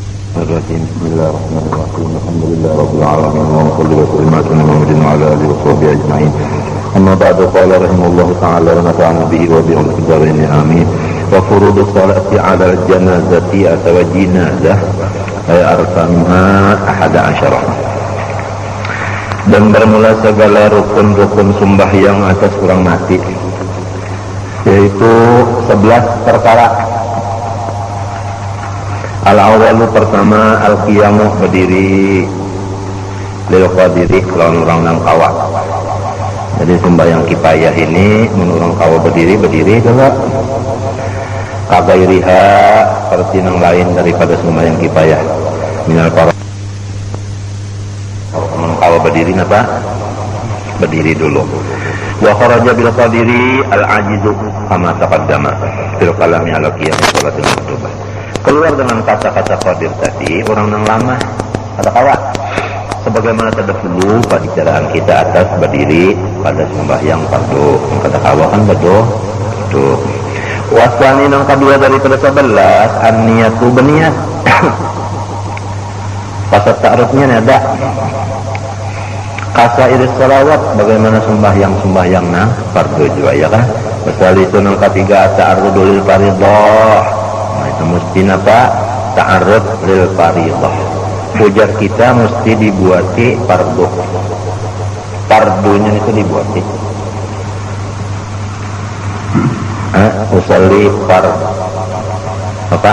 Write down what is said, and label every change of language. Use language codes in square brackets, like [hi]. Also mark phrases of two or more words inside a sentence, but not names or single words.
[ar] الرحيم. بسم الله الرحمن الرحيم. الحمد لله رب العالمين، وصلى وسلم على محمد وعلى اله وصحبه اجمعين. اما بعد، قال رحمه الله تعالى ونفعنا به وبهم في الدارين امين. وفروض الصلاة على الجنازة atau jinazah arkanha 11. [ms] Dan bermula segala rukun-rukun sembahyang atas orang mati, yaitu 11 perkara. Al-awalu pertama al-qiyamu berdiri [ar] للقادر [bjn] lawan orang nang kawa. Jadi sembahyang kifayah ini menurang kawa berdiri dulu. [ms] Kagairiha seperti yang lain daripada sembahyang kifayah. [bjn] Minal para kawa berdiri apa? [ms] Berdiri dulu. [ar] وخرج بالقادر العاجز كما تقدم في الكلام على قيام الصلاة المكتوبة. [ms] Keluar dengan kata-kata qadir tadi orang yang lama kata kawa, sebagaimana terdahulu pada bicaraan kita atas berdiri pada sembahyang fardu. [bjn] Kata kawa kan betul. [ms] Wasani yang kedua daripada 11 an-niyatu berniat. Pasal ta'arufnya ada kasair salawat, bagaimana sembahyang nah fardu juga ya kan. Pasal itu yang ketiga [ar] التعرض للفرض. [ms] Nah, itu mesti apa? [ar] تعرض للفرض. [bjn] Pujar kita mesti dibuati fardu. Fardunya itu dibuati. [ar] أصلي فرض [bjn] apa?